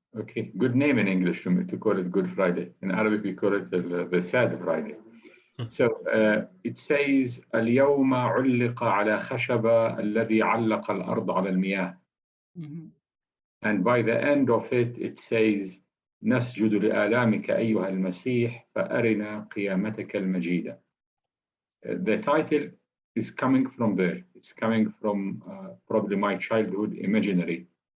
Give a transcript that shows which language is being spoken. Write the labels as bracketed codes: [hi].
[en] Okay, good name in English to call it Good Friday. In Arabic, we call it the Sad Friday. So it says, [ar] اليوم علق على خشبة الذي علق الأرض على المياه. [en] And by the end of it, it says, [ar] نسجد لآلامك أيها المسيح فأرنا قيامتك المجيدة. [en] The title is coming from there. It's coming from probably my childhood imaginary.